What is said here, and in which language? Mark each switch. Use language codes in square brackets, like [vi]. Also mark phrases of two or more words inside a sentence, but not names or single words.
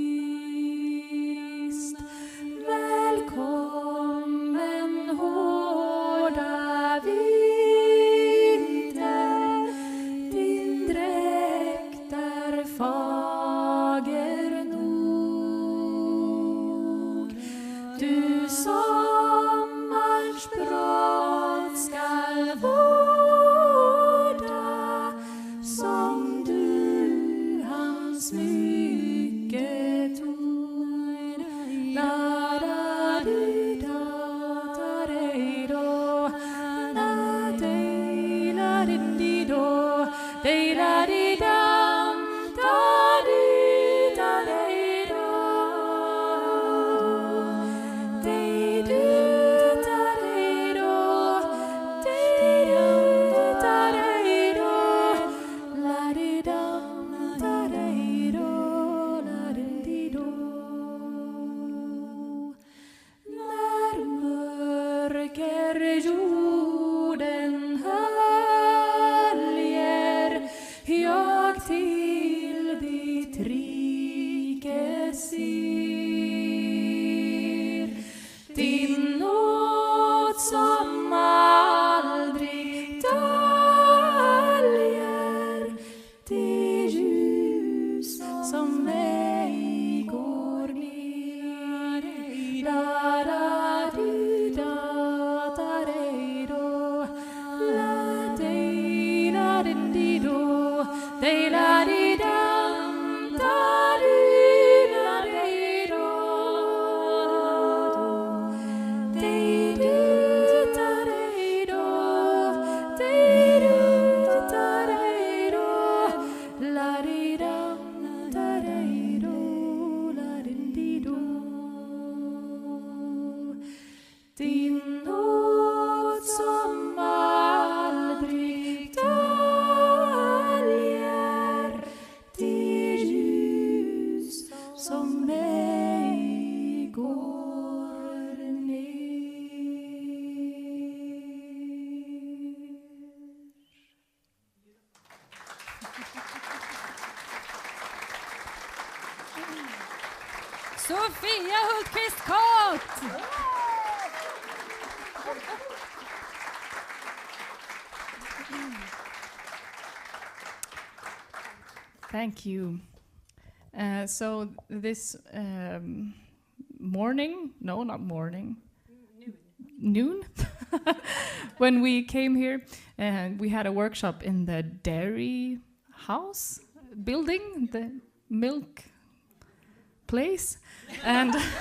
[sv] Välkommen hårda vinter, din dräkt är fager nog. Du sommarns brott skall vårda, som du hans smycke tog. La da di da da dei do, la dei la di do, dei la di dam, da di da dei do, dei du da dei do, dei du da dei do, la di dam da dei do, la di do. När mörker jorden höljer, jag till ditt rike ser. Din nåd som aldrig döljer, det ljus som ej går ner. La da di da da dei do, la dei la di do, dei la di dam, da di la dei do, dei du da dei do, dei du da dei do, la di dam da dei do, la di do. Din nåd som aldrig döljer, det ljus som ej går ner. Sofia Hultqvist Kott! [en] Thank you. So this morning, no, not morning, noon, when we came here, we had a workshop in the dairy house building, the milk place, and